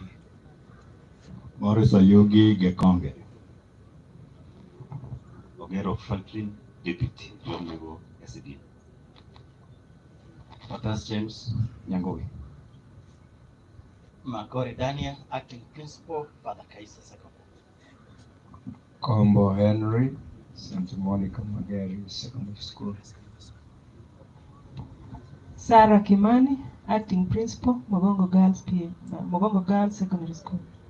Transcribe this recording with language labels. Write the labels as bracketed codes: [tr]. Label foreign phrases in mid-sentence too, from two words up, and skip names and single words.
[en] Morris Ayugi Gekonge. Ogero Franklin, Deputy Yomigo SD. Patas James Nyangowi. Makori Daniel, Acting Principal, Father Kaisa Secondary. Combo Henry, Santa Monica Magari Secondary School. Sarah Kimani, Acting Principal, Mogongo Girls Secondary School.